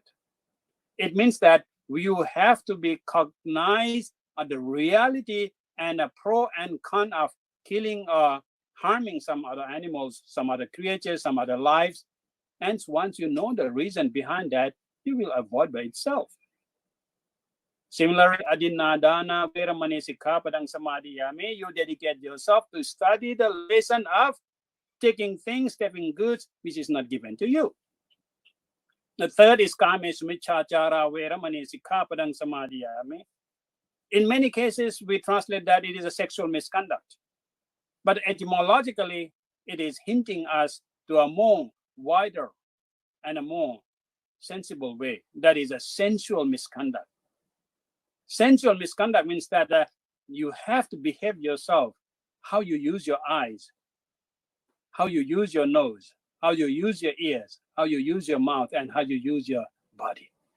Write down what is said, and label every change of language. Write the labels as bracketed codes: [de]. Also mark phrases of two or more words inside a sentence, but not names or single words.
[en] It means that you have to be cognized of the reality and a pro and con of killing or harming some other animals, some other creatures, some other lives. And once you know the reason behind that, you will avoid by itself. Similarly, [pi] adinadana veramani sikkhapadang samadhiyami, [en] you dedicate yourself to study the lesson of taking things, taking goods, which is not given to you. The third is [pi] kamesu miccachara veramani sikkhapadang samadhiyami. [en] In many cases, we translate that it is a sexual misconduct. But etymologically, it is hinting us to a more wider and a more sensible way. That is a sensual misconduct. Sensual misconduct means that you have to behave yourself, how you use your eyes, how you use your nose, how you use your ears, how you use your mouth, and how you use your body.